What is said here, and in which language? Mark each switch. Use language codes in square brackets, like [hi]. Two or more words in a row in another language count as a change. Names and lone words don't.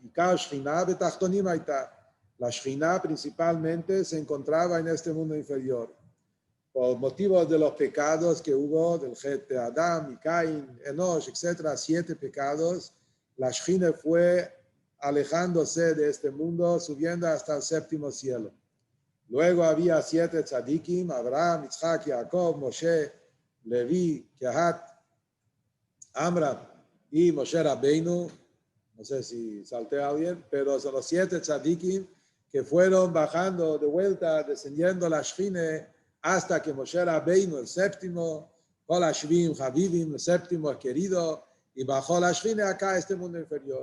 [es] La Shekhinah principalmente se encontraba en este mundo inferior. Por motivos de los pecados que hubo, del Het de Adam, y Caín, Enosh, etc., 7 pecados, la Shekhinah fue alejándose de este mundo, subiendo hasta el 7º cielo. Luego había 7 tzadikim, Abraham, Yitzhak, Jacob, Moshe, Levi, Kehat, Amram y Moshe Rabbeinu. No sé si salté a alguien, pero son los 7 tzadikim que fueron bajando de vuelta, descendiendo la Shekhinah hasta que Moshe Rabbeinu, el 7º, [he] כל השביעים חביבים, [es] el 7º querido, y bajó la Shekhinah acá a este mundo inferior.